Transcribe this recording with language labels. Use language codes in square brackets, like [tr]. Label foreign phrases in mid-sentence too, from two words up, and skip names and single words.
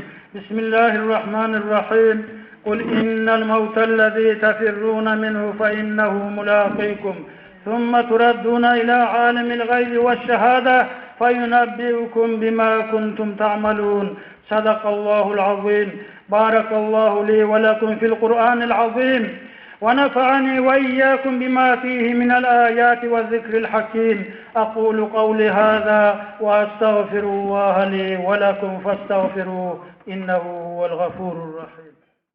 [ar] بسم الله الرحمن الرحيم قل إن الموت الذي تفرون منه فإنه ملاقيكم. ثم تردون إلى عالم الغيب والشهادة فينبئكم بما كنتم تعملون. صدق الله العظيم. بارك الله لي ولكم في القرآن العظيم. ونفعني وإياكم بما فيه من الآيات والذكر الحكيم أقول قولي هذا وأستغفر الله لي ولكم فاستغفروه إنه هو الغفور الرحيم.